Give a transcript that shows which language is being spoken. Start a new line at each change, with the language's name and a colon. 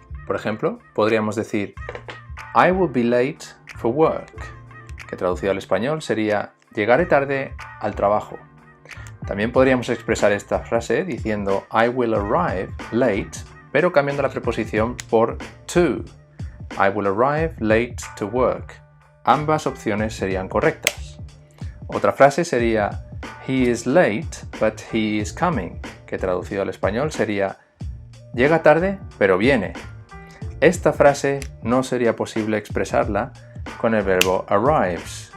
Spanish: Por ejemplo, podríamos decir
English: I will be late for work,
Spanish: que traducido al español sería llegaré tarde al trabajo. También podríamos expresar esta frase diciendo
English: I will arrive late,
Spanish: pero cambiando la preposición por to.
English: I will arrive late to work.
Spanish: Ambas opciones serían correctas. Otra frase sería
English: He is late, but he is coming,
Spanish: que traducido al español sería llega tarde, pero viene. Esta frase no sería posible expresarla con el verbo arrives.